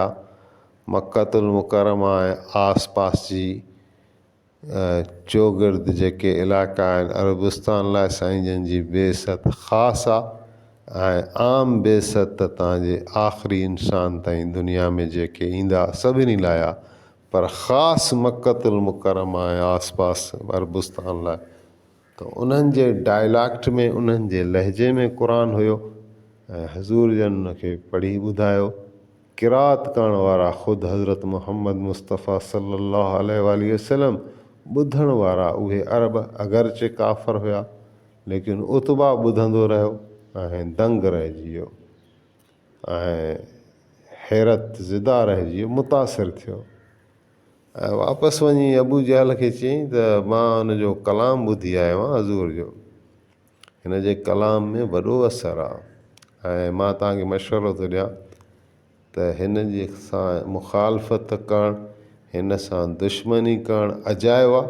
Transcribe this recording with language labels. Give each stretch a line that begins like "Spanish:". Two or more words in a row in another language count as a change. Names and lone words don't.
Sindhi: मक्कतुल मुकरमा ऐं आस पास जी चोगिर्द जेके इलाइक़ा आहिनि अरबस्तान लाइ साईं जन जी बेसत ख़ासि आहे, ऐं आम बेसत तव्हांजे आख़िरी इंसान ताईं दुनिया में जेके ईंदा सभिनी लाइ आहे, पर ख़ासि मक्कतुल मुकरमा ऐं आस पास अरबस्तान लाइ। त उन्हनि जे डायलैक्ट में, उन्हनि जे लहजे में क़ुरान हुयो ऐं हज़ूर जन उनखे पढ़ी ॿुधायो। क़िरात करण वारा ख़ुदि हज़रत मुहम्मद मुस्तफ़ा
Arabic: صلى الله عليه وسلم,
Sindhi: ॿुधण वारा उहे अरब अगरचे काफ़र हुया, लेकिन उतबा ॿुधंदो रहियो ऐं दंग रहिजी वियो ऐं हैरत ज़िदा रहिजी वियो, मुतासिर थियो ऐं वापसि वञी अबू जहल खे चयईं त मां हुनजो कलाम ॿुधी आयो आहियां हज़ूर जो, हिन जे कलाम में वॾो असरु आहे ऐं मां तव्हांखे मशवरो थो ॾियां त हिन जे सां मुखालफ़त करणु, हिन सां दुश्मनी करणु अजायो आहे।